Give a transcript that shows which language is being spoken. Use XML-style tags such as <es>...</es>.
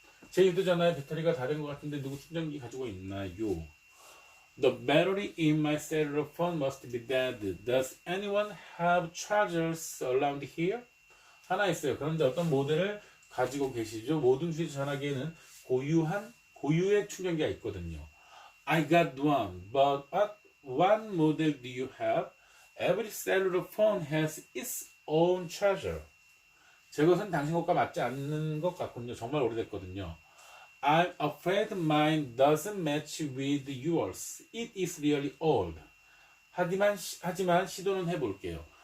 <ko>제 휴대전화의 배터리가 다 된 것 같은데 누구 충전기 가지고 있나요?</ko> <en>The battery in my cellular phone must be dead. Does anyone have chargers around here?</en> <ko>하나 있어요. 그런데 어떤 모델을 가지고 계시죠? 모든 휴대전화기에는 고유의 충전기가 있거든요.</ko> <en>I got one, but what model do you have? Every cellular phone has its own charger.</en> <ko>제 것은 당신 것과 맞지 않는 것 같군요. 정말 오래됐거든요.</ko> <en>I'm afraid mine doesn't match with yours. It is really old.</en> <ko>하지만 시도는 해볼게요.</ko>